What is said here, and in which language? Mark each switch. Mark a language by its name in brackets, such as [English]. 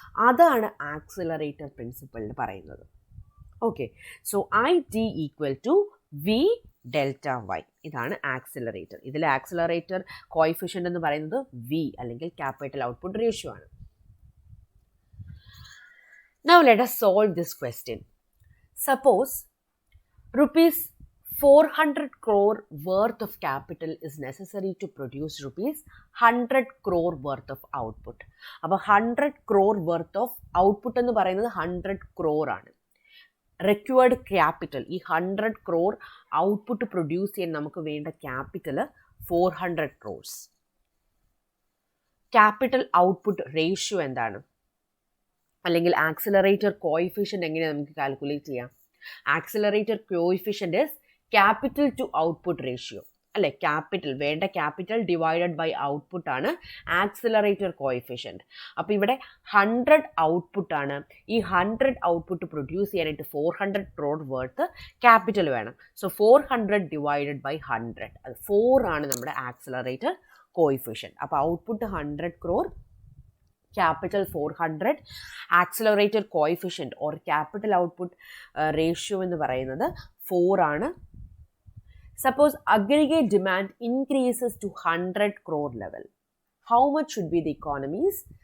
[Malayalam] അതാണ് ആക്സിലറേറ്റർ പ്രിൻസിപ്പിളിൽ പറയുന്നത്. Okay, [English] So IT equal to V delta Y. [Malayalam] ഇതാണ് ആക്സിലറേറ്റർ. ഇതിൽ ആക്സിലറേറ്റർ കോയിഫിഷ്യൻ്റ് എന്ന് പറയുന്നത് V അല്ലെങ്കിൽ ക്യാപിറ്റൽ ഔട്ട്പുട്ട് റേഷ്യോ ആണ്. [English] Now let us solve this question. Suppose rupees 400 crore worth of capital is necessary to produce rupees 100 crore worth of output. [Malayalam] അപ്പോൾ [English] 100 crore worth of output [Malayalam] എന്ന് പറയുന്നത് 100 crore ആണ്. Required capital, ഈ 100 crore output produce ചെയ്യാൻ നമുക്ക് വേണ്ട capital 400 crores. Capital output ratio എന്താണ്? അല്ലെങ്കിൽ ആക്സിലറേറ്റർ കോയിഫിഷ്യൻ്റ് എങ്ങനെയാണ് നമുക്ക് കാൽക്കുലേറ്റ് ചെയ്യാം? Accelerator coefficient is capital to output ratio, അല്ലേ? ക്യാപിറ്റൽ, വേണ്ട ക്യാപിറ്റൽ ഡിവൈഡഡ് ബൈ ഔട്ട്പുട്ട് ആണ് ആക്സിലറേറ്റർ കോയിഫിഷ്യൻ്റ്. അപ്പോൾ ഇവിടെ 100 ഔട്ട്പുട്ടാണ്. ഈ 100 ഔട്ട്പുട്ട് പ്രൊഡ്യൂസ് ചെയ്യാനായിട്ട് 400 crore വർത്ത് ക്യാപിറ്റൽ വേണം. സോ 400 ഡിവൈഡഡ് ബൈ 100, അത് 4 ആണ് നമ്മുടെ ആക്സിലറേറ്റർ കോയിഫിഷ്യൻ്റ്. അപ്പോൾ output 100 crore, capital 400, accelerator coefficient or capital output ratio എന്ന് പറയുന്നത് 4 ആണ്. [English] Suppose aggregate demand increases to 100 crore level. How much should be the economies?